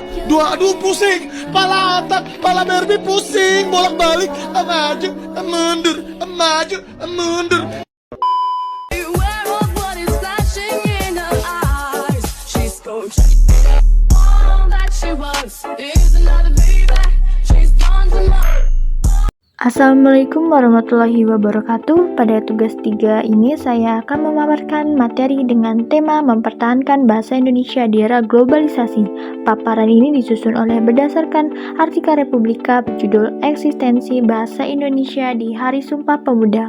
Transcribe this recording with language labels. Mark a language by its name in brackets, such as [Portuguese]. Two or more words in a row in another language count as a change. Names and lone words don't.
[Indonesian] dua, aduh pusing, pala otak, pala Barbie pusing, bolak-balik, maju, mundur, maju, mundur. [English] Beware of what is flashing in her eyes. She's coached. All that she wants is another baby. She's gone to my. [Arabic] السلام عليكم ورحمة الله وبركاته. [Indonesian] Pada tugas 3 ini saya akan memaparkan materi dengan tema mempertahankan bahasa Indonesia di era globalisasi. Paparan ini disusun oleh berdasarkan artikel Republika berjudul Eksistensi Bahasa Indonesia di Hari Sumpah Pemuda.